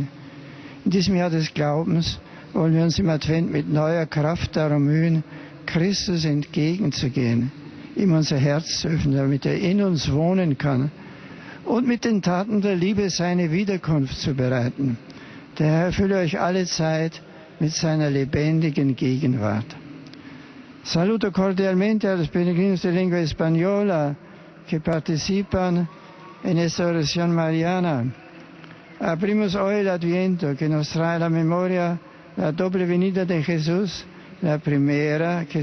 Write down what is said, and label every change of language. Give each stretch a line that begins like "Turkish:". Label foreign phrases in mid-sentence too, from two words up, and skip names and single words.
German: In diesem Jahr des Glaubens wollen wir uns im Advent mit neuer Kraft darum mühen, Christus entgegenzugehen, ihm unser Herz zu öffnen, damit er in uns wohnen kann und mit den Taten der Liebe seine Wiederkunft zu bereiten. Der Herr erfülle euch alle Zeit mit seiner lebendigen Gegenwart.
Spanish: Saluto cordialmente a los peregrinos de lengua española que participan en esta oración mariana. Abrimos hoy el Adviento que nos trae a la memoria la doble venida de Jesús, la primera que